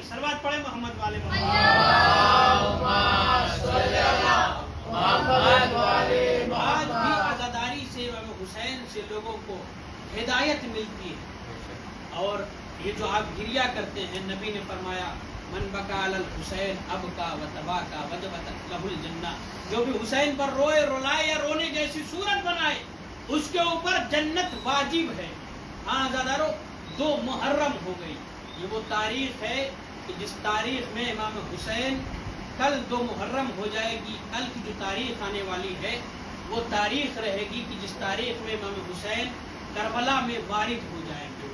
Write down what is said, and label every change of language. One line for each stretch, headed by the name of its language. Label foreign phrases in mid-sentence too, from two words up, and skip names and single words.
Urdu: صلوات پڑھیں محمد والے آج بھی عزاداری سے امام حسین سے لوگوں کو ہدایت ملتی ہے، اور یہ جو آپ گریا کرتے ہیں، نبی نے فرمایا
Arabic: من بکا علی الحسین ابکا و تباکا وجبت لہ الجنہ،
Urdu: جو بھی حسین پر روئے، رلائے یا رونے جیسی صورت بنائے اس کے اوپر جنت واجب ہے۔ ہاں عزادارو، 2 محرم ہو گئی، یہ وہ تاریخ ہے کہ جس تاریخ میں امام حسین، کل 2 محرم ہو جائے گی، کل کی جو تاریخ آنے والی ہے وہ تاریخ رہے گی کہ جس تاریخ میں امام حسین کربلا میں وارد ہو جائیں گے۔